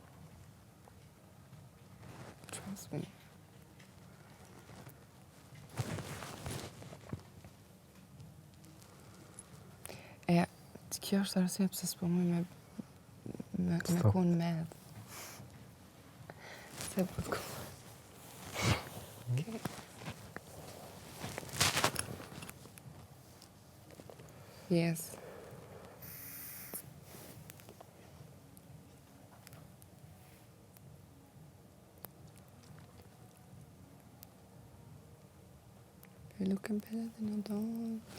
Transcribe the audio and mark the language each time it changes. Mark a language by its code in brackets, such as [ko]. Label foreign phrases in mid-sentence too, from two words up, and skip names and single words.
[en] Trust me. [sq] Kjo është arsye pse s'po muj me konë medh. Se po të okay. [en] Yes. You're looking better than a dog.